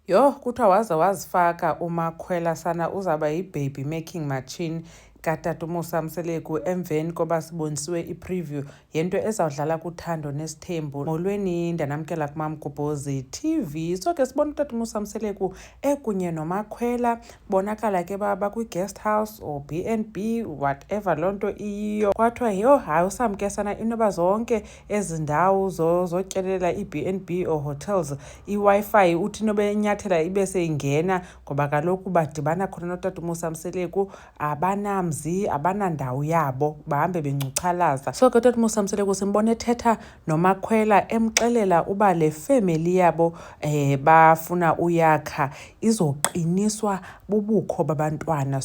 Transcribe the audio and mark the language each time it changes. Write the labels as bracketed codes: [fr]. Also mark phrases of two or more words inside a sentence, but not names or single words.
[xh] Yho, kuthiwa waze wazifaka uMakhwela sana uzawuba yi- [en] baby making machine [xh] katata uMusa Mseleku emveni koba sibonisiwe i-preview yento ezawudlala kuThando Nesithembu. Molweni, ndanamkela kuMamgobhozi TV. So ke sibona utata uMusa Mseleku ekunye noMakhwela bonakala ke bakwi- [en] guest house or B&B whatever [xh] loo nto iyo. Kwathiwa yho, hayi usamke sana inoba zonke ezi ndawo zotyelela i- [en] B&B or hotels [xh] i-Wi-Fi uthi nobe inyathela ibe seyingena ngoba kaloku badibana khona notata uMusa Mseleku abanandawo yabo bahambe bencuchalaza. So ke tata uMusa Mseleku simbona ethetha noMakhwela emxelela uba le family yabo bafuna uyakha izoqiniswa bubukho babantwana.